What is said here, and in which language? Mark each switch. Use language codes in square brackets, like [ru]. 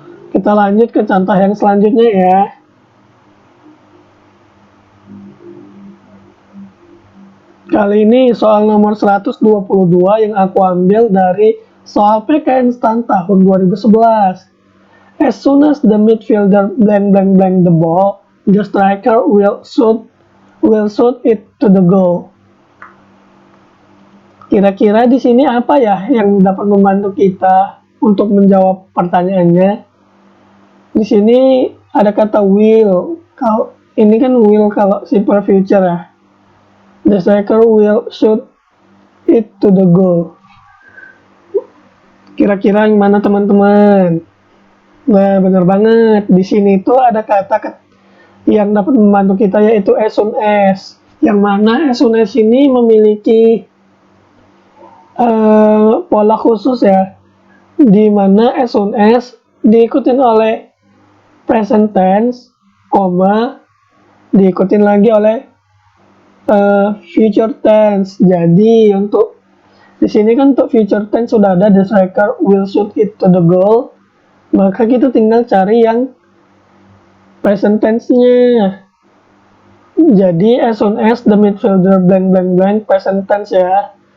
[id] Kita lanjut ke contoh yang selanjutnya ya. Kali ini soal nomor 122 yang aku ambil dari soal PKN STAN tahun 2011. [en] As soon as the midfielder blank blank blank the ball, the striker will shoot it to the goal. [id] Kira-kira di sini apa ya yang dapat membantu kita untuk menjawab pertanyaannya? Di sini ada kata will. Kalau ini kan will kalau simple future ya. [en] The striker will shoot it to the goal. [id] Kira-kira yang mana teman-teman? Nah, benar banget. Di sini tuh ada kata yang dapat membantu kita yaitu as soon as. Yang mana as soon as ini memiliki pola khusus ya. Di mana as soon as diikutin oleh present tense, diikutin lagi oleh future tense. Jadi untuk di sini kan untuk future tense sudah ada [en] the striker will shoot it to the goal, [id] maka kita tinggal cari yang present tense-nya. Jadi [en] as soon as the midfielder blank blank blank present tense ya.